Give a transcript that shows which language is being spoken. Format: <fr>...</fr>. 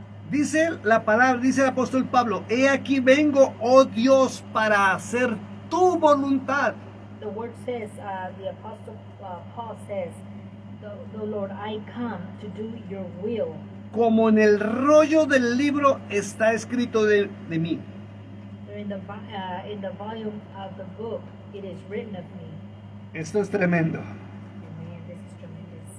<es>Dice la palabra, dice el apóstol Pablo, he aquí vengo, oh Dios, para hacer tu voluntad.</es> <en>The word says, the apostle Paul says, the Lord, I come to do your will.</en> <es>Como en el rollo del libro está escrito de mí.</es> <en>In the volume of the book, it is written of me.</en> <es>Esto es tremendo.</es> <en>And man, this is tremendous.</en>